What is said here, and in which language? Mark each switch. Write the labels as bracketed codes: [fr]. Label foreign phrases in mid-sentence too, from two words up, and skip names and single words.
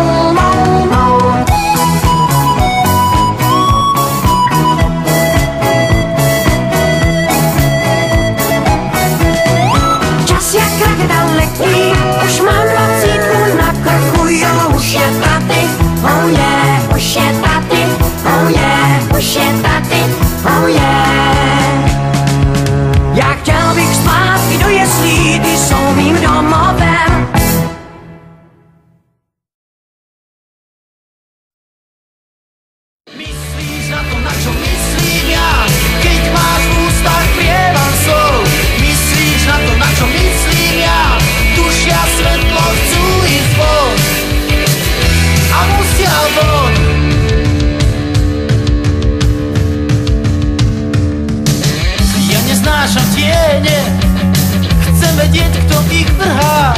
[cs] Čas jak raketa letí, už mám 20 na krku, jo, už je tady, [en] oh yeah, [cs] už je tady, [en] oh yeah, [cs] už je tady, [en] oh yeah. [cs] Já chtěl bych zpátky do jeslí, ty jsou mým domovem. [sk] Myslíš na to, na čo myslím ja, keď máš v ústach prievan slov? Myslíš na to, na čo myslím ja, tušia svetlo chcú ísť von a musia von. Ja neznášam tiene, chcem vedieť, kto ich vrhá.